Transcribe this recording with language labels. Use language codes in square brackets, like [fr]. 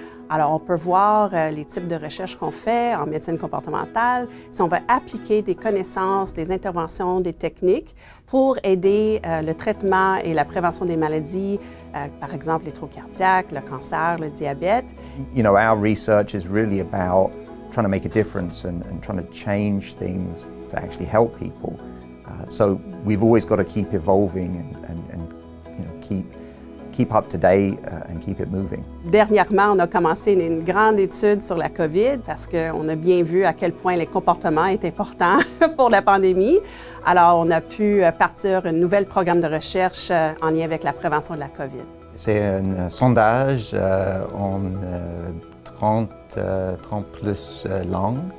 [fr] Alors, on peut voir les types de recherches qu'on fait en médecine comportementale, si on va appliquer des connaissances, des interventions, des techniques pour aider le traitement et la prévention des maladies, par exemple les troubles cardiaques, le cancer, le diabète. [en] You know, our research is really about trying to make a difference and trying to change things to actually help people. So we've always got to keep evolving and you know, keep up to date and keep it moving. [fr] Dernièrement, on a commencé une grande étude sur la COVID parce qu'on a bien vu à quel point les comportements étaient importants pour la pandémie. Alors, on a pu partir un nouvel programme de recherche en lien avec la prévention de la COVID. C'est un sondage en 30 plus langues.